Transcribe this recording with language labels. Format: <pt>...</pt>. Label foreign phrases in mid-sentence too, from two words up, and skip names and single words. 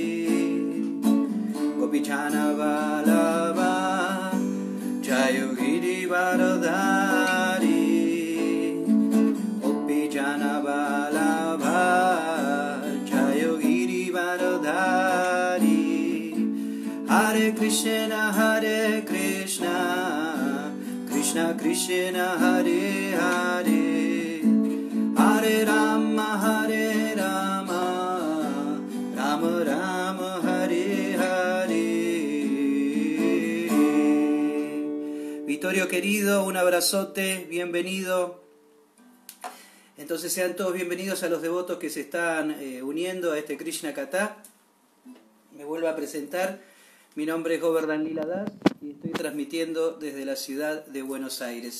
<bn>গোপী জন বল্লভ জয় গিরিবরধারী গোপী জন বল্লভ জয় গিরিবরধারী হরে কৃষ্ণ</bn> <sa>कृष्ण कृष्ण हरे हरे हरे राम राम राम हरे हरे.</sa> <es>Vittorio querido, un abrazote, bienvenido. Entonces sean todos bienvenidos a los devotos que se están uniendo a este Krishna Katha. Me vuelvo a presentar, mi nombre es Govardhan Lila Das y estoy transmitiendo desde la ciudad de Buenos Aires.</es>